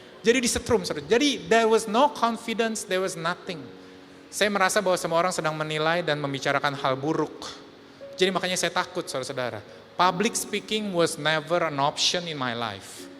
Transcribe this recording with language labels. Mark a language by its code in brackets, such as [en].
[id] Jadi di setrum, jadi [en] there was no confidence, there was nothing. [id] Saya merasa bahwa semua orang sedang menilai dan membicarakan hal buruk. Jadi makanya saya takut saudara-saudara. [en] Public speaking was never an option in my life.